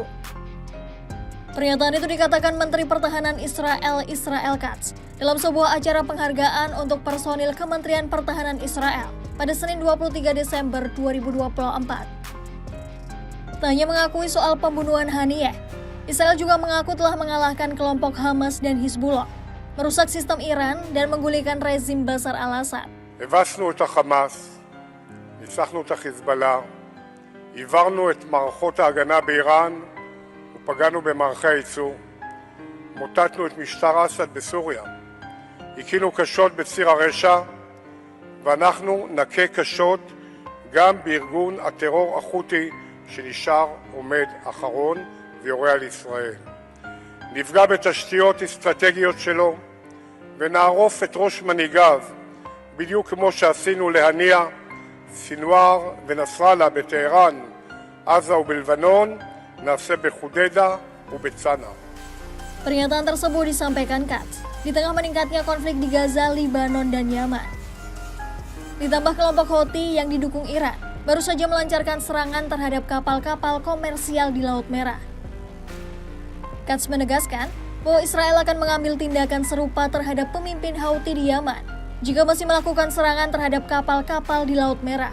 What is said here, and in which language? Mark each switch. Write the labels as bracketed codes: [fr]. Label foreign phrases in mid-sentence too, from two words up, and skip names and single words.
[id] Pernyataan itu dikatakan Menteri Pertahanan Israel, Israel Katz, dalam sebuah acara penghargaan untuk personil Kementerian Pertahanan Israel pada Senin 23 Desember 2024. Tak hanya mengakui soal pembunuhan Haniyeh, Israel juga mengaku telah mengalahkan kelompok Hamas dan Hizbullah, merusak sistem Iran dan menggulingkan rezim Bashar al-Assad. [he] הבסנו את החמאס, ניצחנו את החיזבאללה, עברנו את מערכות ההגנה באיראן ופגענו במערכי הייצור, מוטטנו את משטר אסד בסוריה, הכינו קשות בציר הרשע, ואנחנו נכה קשות גם בארגון הטרור החותי שנשאר עומד אחרון ויורה על ישראל. נפגע בתשתיות אסטרטגיות שלו ונערוף את ראש מנהיגיו בדיוק כמו שעשינו להניע סינואר ונסראללה בטהרן, עזה ובלבנון, נעשה בחודדה ובצנע. [id] Pernyataan tersebut disampaikan Katz di tengah meningkatnya konflik di Gaza, Libanon, dan Yaman. Ditambah kelompok Houthi yang didukung Iran baru saja melancarkan serangan terhadap kapal-kapal komersial di Laut Merah. Katz menegaskan bahwa Israel akan mengambil tindakan serupa terhadap pemimpin Houthi di Yaman jika masih melakukan serangan terhadap kapal-kapal di Laut Merah.